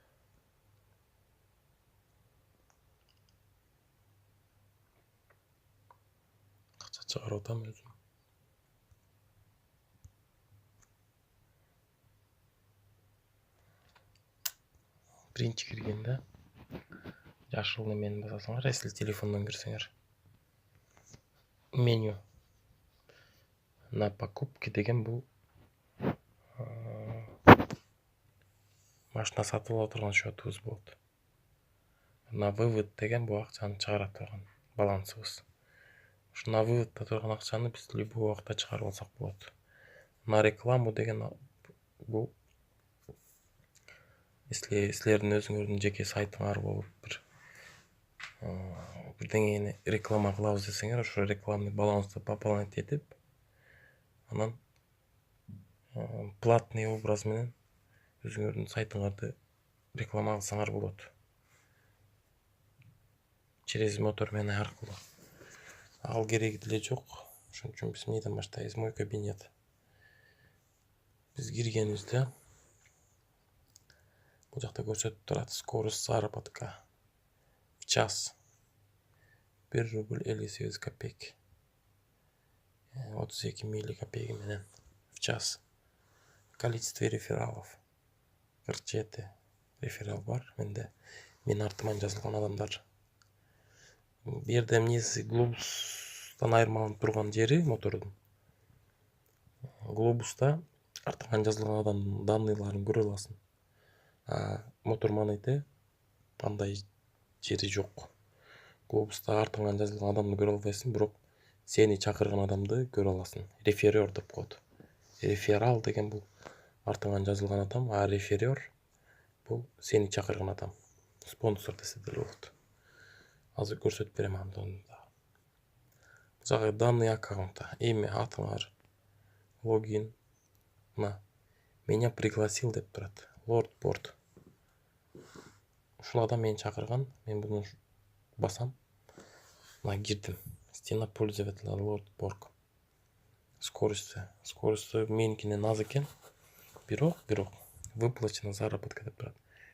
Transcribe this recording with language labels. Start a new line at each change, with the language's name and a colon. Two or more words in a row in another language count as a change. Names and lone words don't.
Kyrgyz: Акча чыгарып атам өзүм. Биринчи киргенде жашыл немени басасыңар, если телефондон кирсеңер.
Russian: Меню на покупки
Kyrgyz: деген бул машина сатып ала турган счетубуз болот.
Russian: На вывод
Kyrgyz: деген бул акчаны чыгара турган балансыбыз. Ушу
Russian: на выводто
Kyrgyz: турган акчаны биз любой убакта чыгарып алсак болот.
Russian: На рекламу
Kyrgyz: деген бул если силердин өзүңөрдүн жеке сайтыңар болуп бирдеңени реклама кылабыз десеңер, ошо
Russian: рекламный балансты пополнять
Kyrgyz: этип, анан
Russian: платный образ
Kyrgyz: менен өзүңөрдүн сайтыңарды реклама кылсаңар болот. Через мотормен аркылуу. Ал кереги деле жок. Ошон үчүн биз эмнеден баштайбыз?
Russian: Мой кабинет.
Kyrgyz: Биз киргенибизде бул жакта көрсөтүп турат.
Russian: Скорость заработка в час 1 рубль 58 копейки.
Kyrgyz: 32 милли копейки менен
Russian: в час. Количество рефералов
Kyrgyz: 47 реферал бар менде. Мен артыман жазылган адамдар. Бул жерде эмнеси глобустан айырмаланып турган жери мотордун. Глобуста артыңан жазылган адамдын данныйларын көрө аласың. Моторманыйда андай жери жок. Глобуста артыңан жазылган адамды көрө албайсың, бирок сени чакырган адамды көрө аласың. Реферер деп коет. Реферал деген бул артыңан жазылган адам, а реферер бул сени чакырган адам. Спонсор десе деле болот. Азыр көрсөтүп берем аны. Бул жагы
Russian: данный аккаунта,
Kyrgyz: имя, атыңар, логин.
Russian: Меня пригласил
Kyrgyz: деп турат. Лордборд. Ушул адам мени чакырган, мен буну басам. Кирдим.
Russian: Стена пользователя
Kyrgyz: Лордборг. Скорость меникинен аз экен. Бирок
Russian: выплачена заработка
Kyrgyz: деп турат.